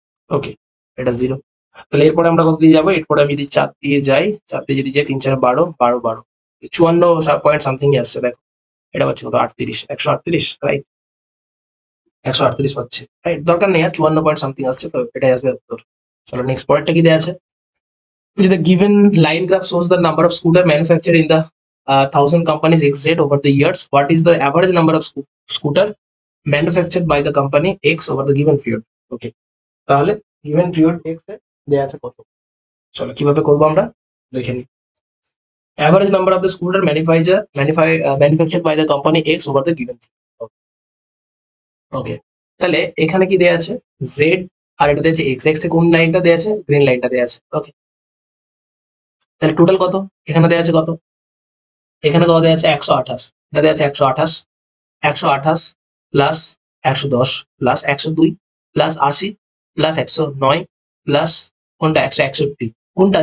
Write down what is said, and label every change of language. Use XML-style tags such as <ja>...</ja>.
<bn>ওকে, এটা 0। তাহলে এরপরে আমরা কত দিয়ে যাবো, এরপরে আমি যদি 4 দিয়ে যাই, 4 দিয়ে যদি যাই 3 4 12 12 12, 54 পয়েন্ট সামথিং আসছে। দেখো এটা পাচ্ছি কত, 38, 138, রাইট, 138 পাচ্ছি, রাইট, দরকার নেই আর 54 পয়েন্ট সামথিং আসছে, তো এটাই আসবে উত্তর। চলো নেক্সট পয়েন্টটা কি দেয়া আছে,</bn> <en>the given line graph shows the number of scooter manufactured in the 1000 companies XZ over the years. What is the average number of scooter manufactured by the company X over the given period?</en> <bn>Okay, তাহলে given period X এ দেয়া আছে কত, চলো কিভাবে করবো আমরা দেখে নিই।</bn> <en>Average number of the scooter manufactured by the company X over the given period. Okay,</en> <bn>তাহলে এখানে কি দেয়া আছে,</bn> <en>Z</en> <bn>আর এটা দিয়েছে এক্স, এক্স এ কোন লাইনটা দেওয়া আছে? গ্রিন লাইনটা দেওয়া আছে। ওকে, তাহলে টোটাল কত? এখানে দেওয়া আছে কত? এখানে কত দেওয়া আছে? 128। এটা দেওয়া আছে 128, 128 plus 110 plus 102 plus 80 plus 109 plus কোনটা? 161। কোনটা?</bn>